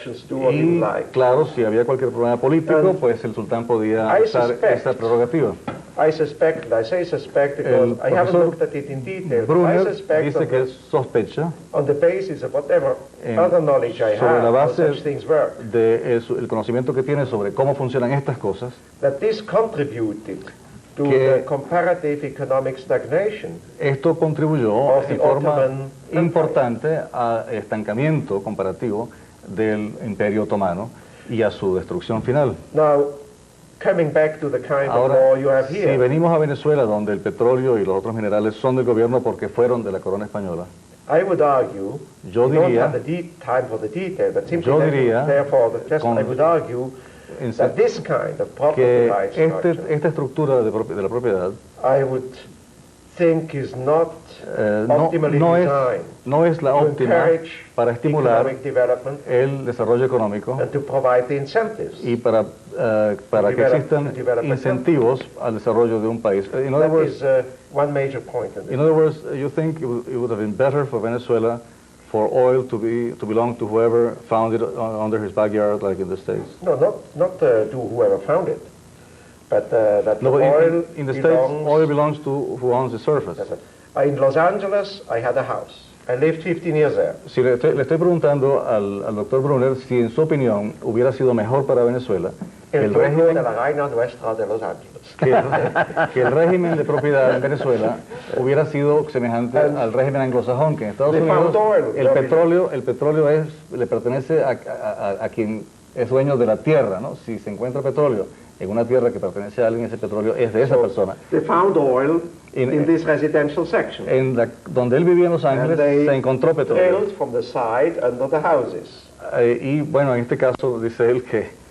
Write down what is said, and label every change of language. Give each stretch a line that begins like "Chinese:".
Spanish: Y claro, si había cualquier problema político, pues el sultán podía usar esa prerrogativa.
English: I say suspect because I haven't looked at it in detail. Brunner I suspect
Spanish: dice que sospecha,
English: on the basis of whatever other knowledge I
Spanish: sobre
English: have
Spanish: la base
English: how such things work,
Spanish: el conocimiento que tiene sobre cómo funcionan estas cosas,
English: that this contributed to the comparative economic stagnation.
Spanish: Esto contribuyó en forma importante al estancamiento comparativo del Imperio Otomano y a su destrucción final.
English: Now, coming back to the kind
Spanish: Ahora,
English: of law you have here,
Spanish: si venimos a Venezuela, donde el petróleo y los otros minerales son del gobierno porque fueron de la corona española,
English: I would argue,
Spanish: yo diría,
English: time for the detail, but simply therefore, just I would argue that this kind of property rights structure,
Spanish: esta estructura de la propiedad,
English: I would think is not optimally designed
Spanish: no es la óptima para estimular el desarrollo económico
English: and to provide the incentives
Spanish: y para que existan incentivos al desarrollo de un país.
English: In other words, one major point in this. In other words, you think it would have been better for Venezuela for oil to belong to whoever found it under his backyard, like in the States? No, not to whoever found it, but that no, oil in the States, oil belongs to who owns the surface. In Los Angeles, I had a house. I lived 15 years there.
Spanish: Si le estoy preguntando al doctor Brunner si en su opinión hubiera sido mejor para Venezuela el régimen de la reina nuestra de Los Ángeles. Que el régimen de propiedad en Venezuela hubiera sido semejante al régimen anglosajón, que en Estados Unidos el petróleo le pertenece a quien es dueño de la tierra, ¿no? Si se encuentra petróleo en una tierra que pertenece a alguien, ese petróleo es de esa persona.
English: They found oil in this residential section.
Spanish: Donde él vivía en Los Ángeles se encontró petróleo.
English: From the side under the houses.
Spanish: Y bueno, en este caso dice él que